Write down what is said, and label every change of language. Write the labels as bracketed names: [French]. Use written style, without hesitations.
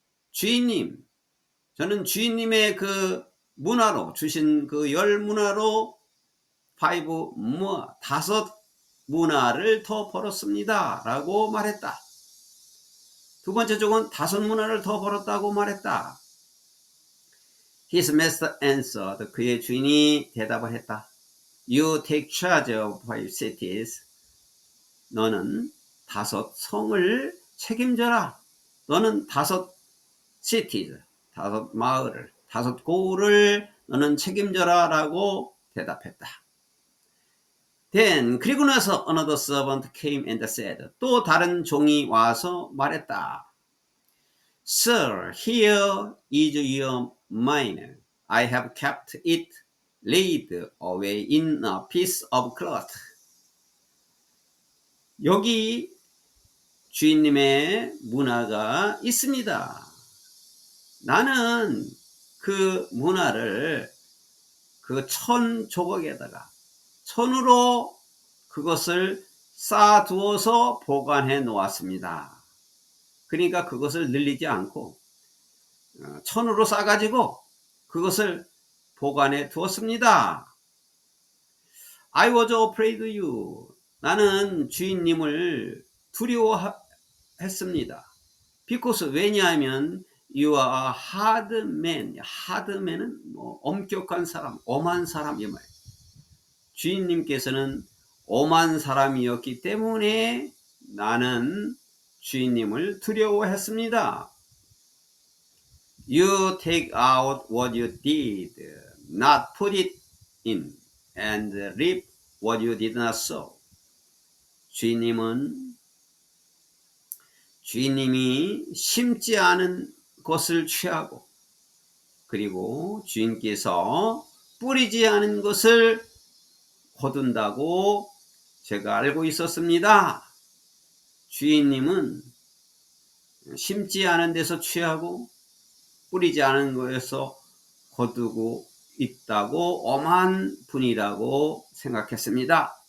[Korean] 주인님, 저는 주인님의 그 문화로 주신 그 10문화로 [English] 5 more, [Korean] 5문화를 더 벌었습니다. 라고 말했다. 두 번째 종은 5문화를 더 벌었다고 말했다. [English] His master answered. [Korean] 그의 주인이 대답을 했다. [English] You take charge of 5 cities. [Korean] 너는 5 성을 책임져라. 너는 [English] 5 cities, [Korean] 5 마을을, 5 고을을 너는 책임져라 라고 대답했다. [English] Then [Korean] 그리고 나서 [English] another servant came and said. [Korean] 또 다른 종이 와서 말했다. [English] Sir, here is your miner. I have kept it laid away in a piece of cloth. [Korean] 여기 주인님의 문화가 있습니다. 나는 그 문화를 그 천 조각에다가 천으로 그것을 쌓아두어서 보관해 놓았습니다. 그러니까 그것을 늘리지 않고 천으로 싸가지고 그것을 보관해 두었습니다. [English] I was afraid you. [Korean] 나는 주인님을 두려워했습니다. [English] Because [Korean] 왜냐하면 [English] you are a hard man. [Korean] hard man은 엄격한 사람, 엄한 사람 이 말. 주인님께서는 엄한 사람이었기 때문에 나는 주인님을 두려워했습니다. [English] You take out what you did not put it in and reap what you did not sow. [Korean] 주인님은 주인님이 심지 않은 것을 취하고 그리고 주인께서 뿌리지 않은 것을 거둔다고 제가 알고 있었습니다. 주인님은 심지 않은 데서 취하고 뿌리지 않은 것에서 거두고 있다고 엄한 분이라고 생각했습니다.